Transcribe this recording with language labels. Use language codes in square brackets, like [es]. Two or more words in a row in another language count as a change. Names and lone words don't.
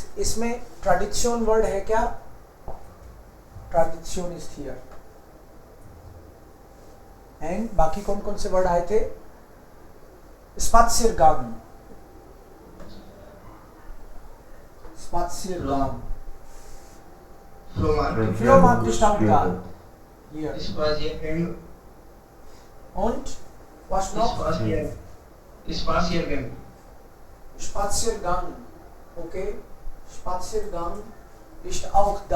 [hi] इसमें [en] tradition word [hi] है क्या? [en] tradition is here. [hi] एंड बाकी कौन कौन से वर्ड आए थे? [de] Spaziergang, Spaziergang, Flohmarkt ist auch da. Hier. Spaziergang. Und was noch? Spaziergang. Spaziergang. Okay. Spaziergang ist auch da.